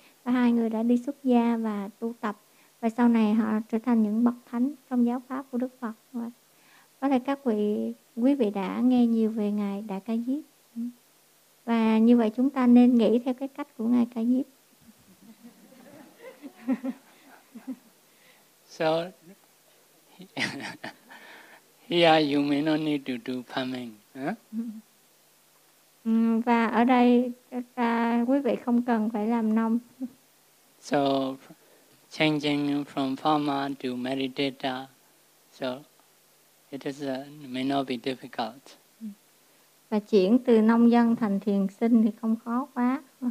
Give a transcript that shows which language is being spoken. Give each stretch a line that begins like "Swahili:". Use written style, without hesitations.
Vietnamese: Và hai người đã đi xuất gia và tu tập, và sau này họ trở thành những bậc thánh trong giáo pháp của Đức Phật. Và có thể các vị, quý vị đã nghe nhiều về ngài Đại Ca Diếp, và như vậy chúng ta nên nghĩ theo cái cách của ngài Ca Diếp.
English: So yeah, you may not need to do farming.
Vietnamese: Và ở đây quý vị không cần phải làm nông.
English: So changing from farmer to meditator, so it is may not be difficult.
Vietnamese: Và chuyển từ nông dân thành thiền sinh thì không khó quá.